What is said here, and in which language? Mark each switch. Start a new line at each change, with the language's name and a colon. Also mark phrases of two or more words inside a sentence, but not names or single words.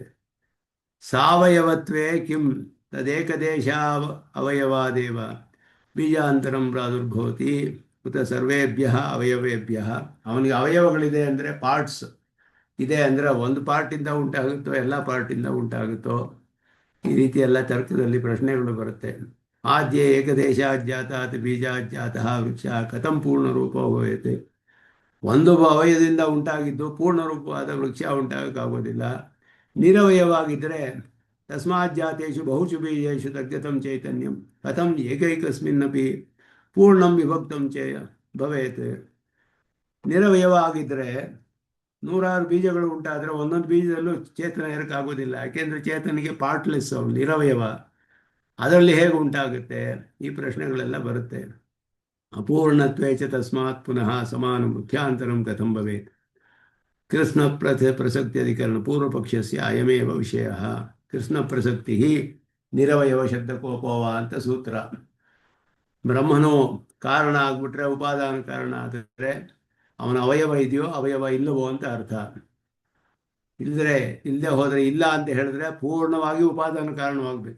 Sanskrit: ಸಾವಯವತ್ವೇ ಕಿಂ ತದೇಕದೇಶ ಅವಯವಾದೇವ ಬೀಜಾಂತರಂ ಪ್ರಾದುರ್ಭವತಿ ಉತ ಸರ್ವೇಭ್ಯ ಅವಯವೇಭ್ಯ.
Kannada: ಅವನಿಗೆ ಅವಯವಗಳಿದೆ ಅಂದರೆ ಪಾರ್ಟ್ಸ್ ಇದೆ ಅಂದರೆ ಒಂದು ಪಾರ್ಟಿಂದ ಉಂಟಾಗುತ್ತೋ ಎಲ್ಲ ಪಾರ್ಟಿಂದ ಉಂಟಾಗುತ್ತೋ, ಈ ರೀತಿ ಎಲ್ಲ ತರ್ಕದಲ್ಲಿ ಪ್ರಶ್ನೆಗಳು ಬರುತ್ತೆ.
Sanskrit: ಆದ್ಯ ಏಕದೇಶಾಜ್ಜಾತಾತ್ ಬೀಜಾಜ್ಜಾತಃ ವೃಕ್ಷ ಕಥಂ ಪೂರ್ಣರೂಪ ಭವೇತ್.
Kannada: ಒಂದು ಅವಯದಿಂದ ಉಂಟಾಗಿದ್ದು ಪೂರ್ಣರೂಪವಾದ ವೃಕ್ಷ ಉಂಟಾಗೋಕ್ಕಾಗೋದಿಲ್ಲ.
Sanskrit: ನಿರವಯವಾಗಿದ್ದರೆ ತಸ್ಮಾಜ್ಜಾತೇಷು ಬಹುಷು ಬೀಜೇಷು ತಗ್ಗತಂ ಚೈತನ್ಯಂ ಕಥಂ ಏಕೈಕಸ್ಮಿನ್ನಪಿ ಪೂರ್ಣಂ ವಿಭಕ್ತಂ ಭವೇತ್.
Kannada: ನಿರವಯವಾಗಿದ್ದರೆ ನೂರಾರು ಬೀಜಗಳು ಉಂಟಾದರೆ ಒಂದೊಂದು ಬೀಜದಲ್ಲೂ ಚೇತನ ಇರೋಕ್ಕಾಗೋದಿಲ್ಲ. ಯಾಕೆಂದರೆ ಚೇತನಿಗೆ ಪಾರ್ಟ್ಲೆಸ್, ಅವನು ನಿರವಯವ. ಅದರಲ್ಲಿ ಹೇಗೆ ಉಂಟಾಗುತ್ತೆ? ಈ ಪ್ರಶ್ನೆಗಳೆಲ್ಲ ಬರುತ್ತೆ.
Sanskrit: ಅಪೂರ್ಣತ್ವೇ ಚ ತಸ್ಮಾತ್ ಪುನಃ ಸಮಾನ ಮುಖ್ಯಾಂತರಂ ಕಥಂ ಭವೇತ್. ಕೃಷ್ಣ ಪ್ರಸಕ್ತಿ ಅಧಿಕರಣ ಪೂರ್ವಪಕ್ಷಸ್ಯ ಅಯಮೇವ ವಿಷಯ. ಕೃಷ್ಣ ಪ್ರಸಕ್ತಿ ನಿರವಯವ ಶಬ್ದಕೋಪವ ಅಂತ ಸೂತ್ರ.
Kannada: ಬ್ರಹ್ಮನು ಕಾರಣ ಆಗ್ಬಿಟ್ರೆ, ಉಪಾದಾನ ಕಾರಣ ಆದರೆ ಅವನ ಅವಯವ ಇದೆಯೋ ಅವಯವ ಇಲ್ಲವೋ ಅಂತ ಅರ್ಥ. ಇಲ್ಲದೆ ಹೋದರೆ ಇಲ್ಲ ಅಂತ ಹೇಳಿದ್ರೆ ಪೂರ್ಣವಾಗಿ ಉಪಾದಾನ ಕಾರಣವಾಗಬೇಕು.